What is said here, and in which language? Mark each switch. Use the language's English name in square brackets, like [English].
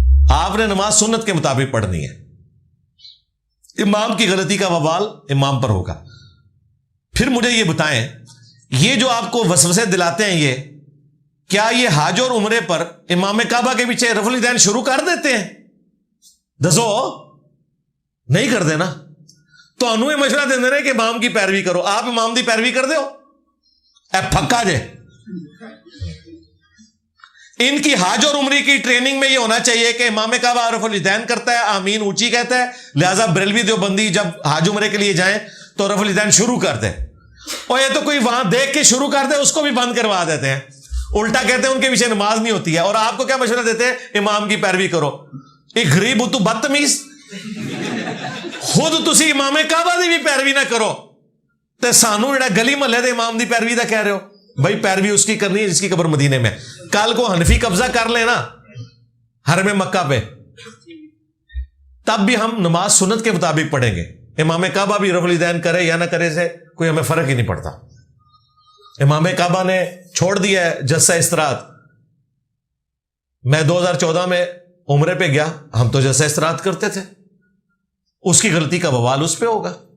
[Urdu] آپ نے نماز سنت کے مطابق پڑھنی ہے، امام کی غلطی کا وبال امام پر ہوگا. پھر مجھے یہ بتائیں، یہ جو آپ کو وسوسے دلاتے ہیں یہ کیا یہ حج اور عمرے پر امام کعبہ کے پیچھے رفع الیدین شروع کر دیتے ہیں؟ [Punjabi] دسو نہیں کر دینا. [Urdu] تو انہوں مشورہ دے رہے کہ امام کی پیروی کرو، [Punjabi] آپ امام دی پیروی کر دو. اے پھکا جے، [Urdu] ان کی حج اور عمری کی ٹریننگ میں یہ ہونا چاہیے کہ امام کعبہ رفع الیدین کرتا ہے، آمین اونچی کہتا ہے، لہذا بریلوی دیوبندی جب حج عمرے کے لیے جائیں تو رفع الیدین شروع کر دیں. اور یہ تو کوئی وہاں دیکھ کے شروع کر دے اس کو بھی بند کروا دیتے ہیں، الٹا کہتے ہیں ان کے پیچھے نماز نہیں ہوتی ہے. اور آپ کو کیا مشورہ دیتے ہیں؟ امام کی پیروی کرو. [Punjabi] ایک غریب ہو تو بدتمیز، خود تسی امام کعبہ دی بھی پیروی نہ کرو تے سانو جڑا گلی محلے دے امام دی پیروی دا کہہ رہے ہو. [Urdu] بھائی پیروی اس کی کرنی ہے جس کی قبر مدینے میں. کل کو حنفی قبضہ کر لینا حرم مکہ پہ، تب بھی ہم نماز سنت کے مطابق پڑھیں گے. امام کعبہ بھی رفع الیدین کرے یا نہ کرے سے کوئی ہمیں فرق ہی نہیں پڑتا. امام کعبہ نے چھوڑ دیا ہے جلسہ استراحت. میں 2014 میں عمرے پہ گیا، ہم تو جلسہ استراحت کرتے تھے، اس کی غلطی کا وبال اس پہ ہوگا.